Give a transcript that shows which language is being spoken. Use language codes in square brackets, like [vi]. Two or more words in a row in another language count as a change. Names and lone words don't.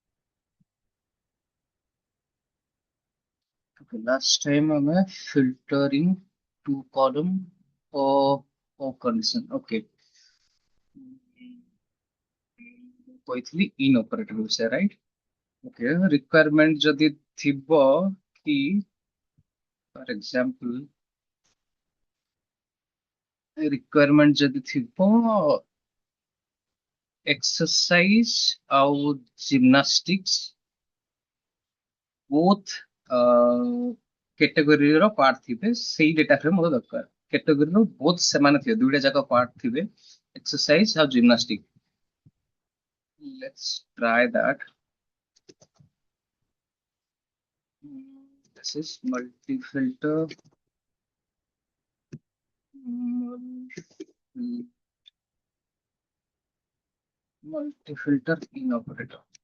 [en] Okay, last time I'm filtering two column or condition. [or] Okay. କହିଥିଲି [en] in operator [or] ବିଷୟ right? Okay, requirement ଯଦି ଥିବ କି [en] for example requirement [or] ଯଦି ଥିବ exercise ଆଉ gymnastics both category ର part ଥିବେ ସେଇ ଡେଟା ଫ୍ରେମ୍ ମୋତେ ଦରକାର category ର both ସେମାନେ ଥିବେ ଦୁଇଟା ଯାକ part ଥିବେ exercise ଆଉ [en] gymnastics let's try that. This is multi-filter multi-filter in operator